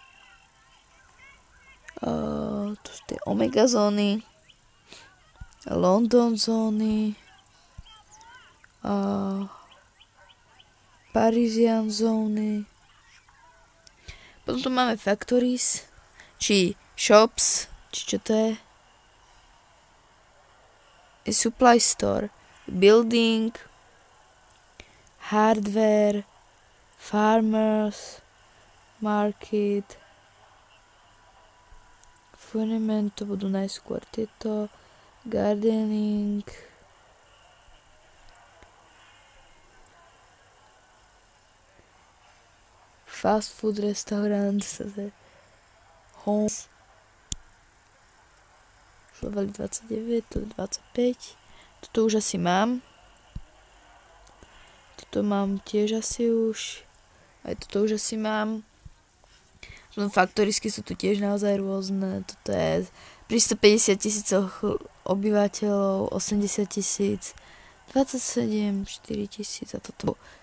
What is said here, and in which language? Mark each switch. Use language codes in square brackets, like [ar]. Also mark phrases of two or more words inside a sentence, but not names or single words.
[sk] Tu sú tie Omega zóny. London zóny. Parisian zóny. Potom tu máme factories, či shops, či čo to je. [en] Supply store, building, hardware, farmers, market, [sk] fundament, to budú najskôr tieto, [en] gardening, fast food restaurant, homes, level 29, to 25, [sk] toto už asi mám, toto mám tiež asi už, aj toto už asi mám, faktorisky sú tu tiež naozaj rôzne, toto je pri 150 000 obyvateľov, 80 000, 27 4000 a toto.